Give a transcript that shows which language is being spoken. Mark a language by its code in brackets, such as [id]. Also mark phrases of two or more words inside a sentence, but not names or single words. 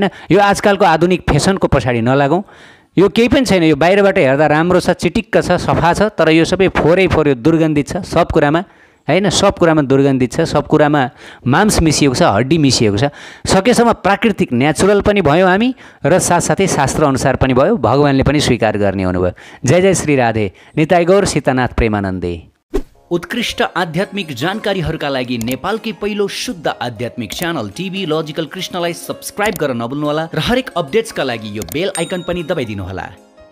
[ne] यो आजकलको आधुनिक फेसनको पछाडि नलागौँ। यो केही पनि छैन, यो बाहिरबाट हेर्दा राम्रो छ, चिटिक्क छ, सफा छ, तर यो सबै फोरै फोरै दुर्गन्धित छ सब कुरामा हैन। सब कुरामा दुर्गन्धित छ, सब कुरामा मांस मिसिएको छ, हड्डी मिसिएको छ। सकेसम्म प्राकृतिक नेचुरल पनि भयो हामी र साथसाथै शास्त्र अनुसार पनि भयो, भगवानले पनि स्वीकार गर्ने हुनुभयो। जय जय श्री राधे। निताई गौर सीतानाथ प्रेमानन्दे। उत्कृष्ट आध्यात्मिक जानकारीहरूका लागि नेपालकै पहिलो शुद्ध आध्यात्मिक च्यानल टिभी लजिकल कृष्णलाई सब्स्क्राइब गर्न नभुल्नुहोला र हरेक अपडेट्सका लागि यो [en] bell icon [ne] पनि दबाइदिनुहोला।